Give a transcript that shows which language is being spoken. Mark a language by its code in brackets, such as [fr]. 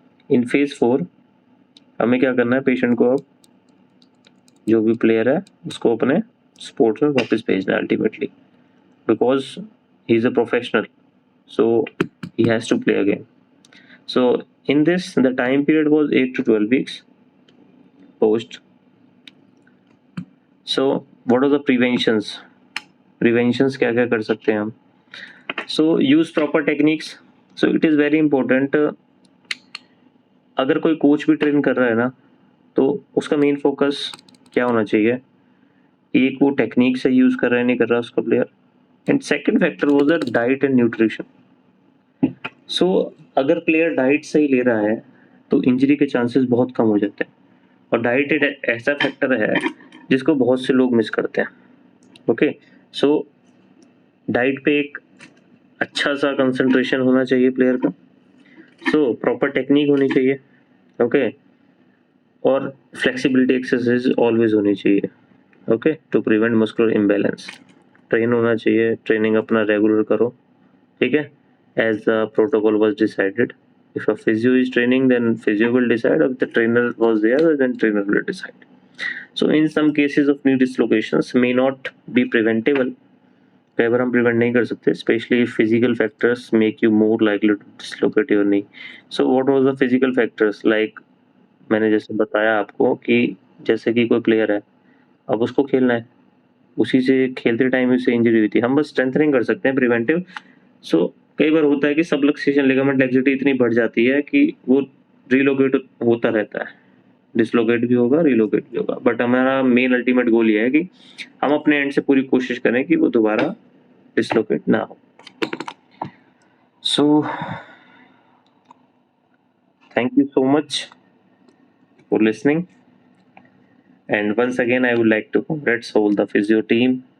[hi] इन phase 4 हमें क्या करना है, पेशेंट को अब जो भी प्लेयर है उसको अपने स्पोर्ट्स में वापस भेजना है ultimately, [en] Because he is a professional, so he has to play again. So in this the time period was 8 to 12 weeks post. So what are the preventions? [hi] Preventions क्या क्या कर सकते हैं हम? [en] So use proper techniques. So it is very important. [hi] अगर कोई coach भी train कर रहा है ना, तो उसका मेन फोकस क्या होना चाहिए, एक वो टेक्निक से यूज कर रहा है नहीं कर रहा उसका player, [en] And second factor was the diet and nutrition. [hi] सो अगर प्लेयर डाइट सही ले रहा है तो इंजरी के चांसेस बहुत कम हो जाते हैं. और डाइट एक ऐसा फैक्टर है जिसको बहुत से लोग मिस करते हैं. ओके, सो डाइट पे एक अच्छा सा कंसंट्रेशन होना चाहिए प्लेयर का. सो प्रॉपर टेक्निक होनी चाहिए. ओके, और फ्लेक्सिबिलिटी एक्सरसाइज ऑलवेज होनी चाहिए. Okay, [en] To prevent muscular imbalance. [hi] Train होना चाहिए, ट्रेनिंग अपना रेगुलर करो. ठीक है, [en] As the protocol was decided. If a physio is training, then physio will decide. If the trainer was there, then trainer will decide. So in some cases of knee dislocations may not be preventable. [hi] कई बार हम prevent नहीं कर सकते, [en] Specially physical factors make you more likely to dislocate your knee. So what was the physical factors, [hi] like मैंने जैसे बताया आपको कि जैसे कि कोई प्लेयर है, अब उसको खेलना है, उसी से खेलते टाइम उसे इंजरी हुई थी, हम बस स्ट्रेंथनिंग कर सकते हैं प्रिवेंटिव. सो कई बार होता है कि सबलक्सेशन लिगामेंट लैक्सिटी इतनी बढ़ जाती है कि वो रिलोकेट होता रहता है, डिसलोकेट भी होगा, रिलोकेट भी होगा, बट हमारा मेन अल्टीमेट गोल ये है कि हम अपने एंड से पूरी कोशिश करें कि वो दोबारा डिसलोकेट ना हो. [en] So thank you so much for listening, and once again I would like to congrats all the physio team.